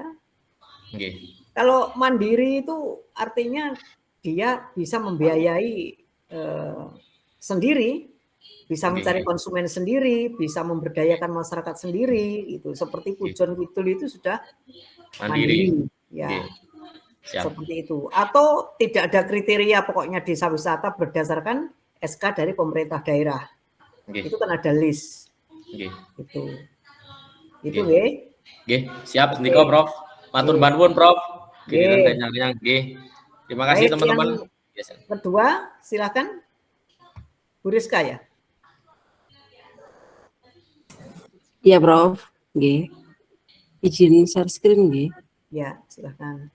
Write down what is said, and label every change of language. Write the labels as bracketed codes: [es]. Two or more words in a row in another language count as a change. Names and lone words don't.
[id] Kalau mandiri itu artinya dia bisa membiayai sendiri, bisa mencari konsumen sendiri, bisa memberdayakan masyarakat sendiri, itu seperti Pujon Kidul itu sudah mandiri, ya. Seperti itu. Atau tidak ada kriteria, pokoknya desa wisata berdasarkan SK dari pemerintah daerah. Itu kan ada list. Itu nggih. [jv] Siap nika Prof. Matur nuwun Prof. [id] Terima kasih teman-teman. Kedua, silakan Bu Rizka ya. Iya Prof. Nggih. Izin share screen nggih. Ya, silakan.